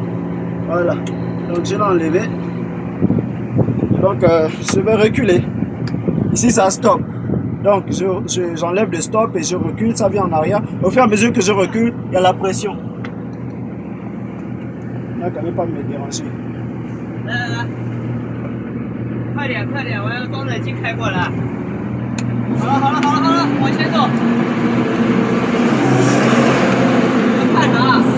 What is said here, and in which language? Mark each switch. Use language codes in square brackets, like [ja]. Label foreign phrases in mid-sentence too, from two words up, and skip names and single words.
[fr] Voilà. Donc, je l'ai enlevé. Donc, je vais reculer. Ici, ça stop. Donc, j'enlève le stop et je recule. Ça vient en arrière. Au fur et à mesure que je recule, il y a la pression. Là, quand même pas me déranger. [zh] 快点快点，我要装载机开过来。好了，往前走。看啥？